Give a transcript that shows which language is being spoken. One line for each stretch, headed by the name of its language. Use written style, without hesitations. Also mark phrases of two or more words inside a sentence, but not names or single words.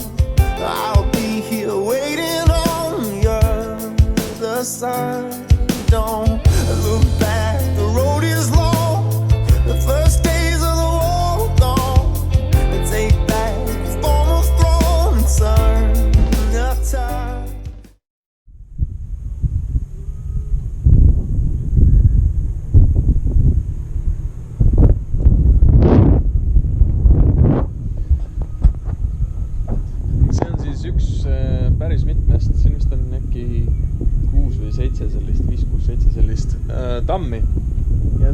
English: I'll be here waiting on the other side. Don't look back, the road is long, the first days of the war gone. Take back the former throne and turn the tide.
Estonian: Üks päris mitmest, siin vist on äkki 6 või 7 sellist, 5-6-7 sellist tammi ja